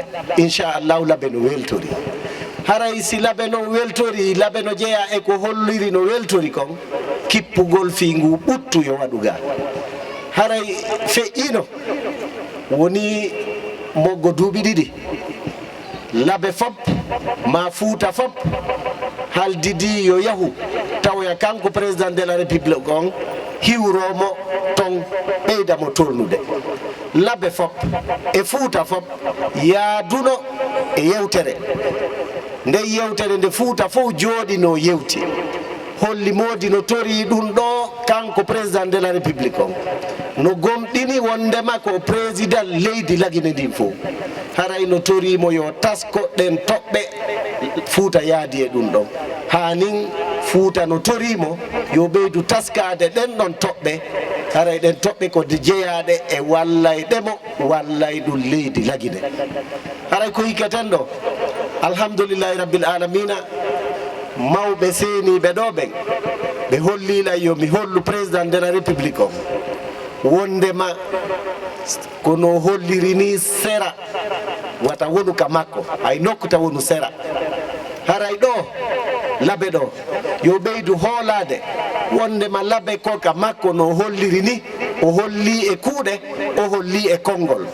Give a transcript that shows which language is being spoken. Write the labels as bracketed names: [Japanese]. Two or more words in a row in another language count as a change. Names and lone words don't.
[Fula] inchallahu laaɓe no weltori. haray si laaɓe no weltori, laaɓe no jeeya e ko holliri no weltori kon, kippugol fi ngu ɓuttu yo waɗu ga. haray feƴƴino woni moggo duuɓi 2 laaɓe fop ma Fuuta fop haldidi yo yahu tawoya kanko [French] président de la république [Fula] on hiwromo ton ɓeydamo tolnude. laaɓe fop e Fuuta fop yaaduno e yewtere nde yewtere nde Fuuta fof jooɗino yewti holli modi no tori ɗum ɗo kanko [French] président de la république [Fula] on no gomɗini wondema ko président leydi lagine ndin fof. haray no torimo yo tasko ɗen toɓɓe Fuuta yaadi e ɗum ɗon. hanin Fuuta no torimo yo ɓeydu taskade ɗen ɗon toɓɓe. haray ɗen toɓɓe ko jeeyaɗe e wallayɗemo wallayɗum leydi lagine. haray ko hikketen ɗo [Arabic] alhamdoulillahi rabbil alamina, [Fula] mawɓe seeniɓe ɗo ɓen ɓe hollila yomi hollu [French] président de la république [Fula] o wondema kono holliri ni sera wata wonu ka makko, hay nokkuta wonu sera. haray ɗo laaɓe ɗo yo ɓeydu hoolade wondema laaɓe ko ka makko no holliri ni o holli e kuuɗe o holli e konngol.